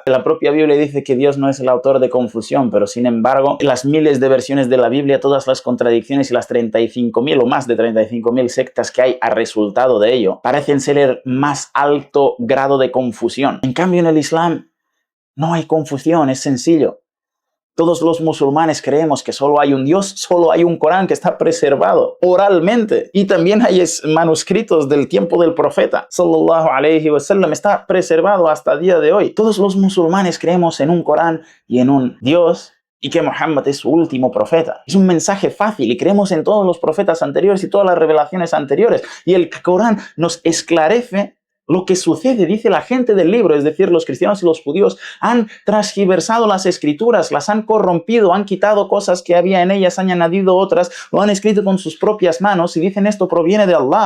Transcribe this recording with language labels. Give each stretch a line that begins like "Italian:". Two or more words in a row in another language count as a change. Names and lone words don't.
Spanish: La propia Biblia dice que Dios no es el autor de confusión, pero sin embargo, las miles de versiones de la Biblia, todas las contradicciones y las 35.000 o más de 35.000 sectas que hay a resultado de ello, parecen ser el más alto grado de confusión. En cambio, en el Islam no hay confusión, es sencillo. Todos los musulmanes creemos que solo hay un Dios, solo hay un Corán que está preservado oralmente. Y también hay manuscritos del tiempo del profeta,
Arabic: صلى الله عليه وسلم,
Spanish: está preservado hasta el día de hoy. Todos los musulmanes creemos en un Corán y en un Dios, y que Muhammad es su último profeta. Es un mensaje fácil y creemos en todos los profetas anteriores y todas las revelaciones anteriores. Y el Corán nos esclarece lo que sucede. Dice la gente del libro, es decir, los cristianos y los judíos, han transgiversado las escrituras, las han corrompido, han quitado cosas que había en ellas, han añadido otras, lo han escrito con sus propias manos y dicen esto proviene de Allah.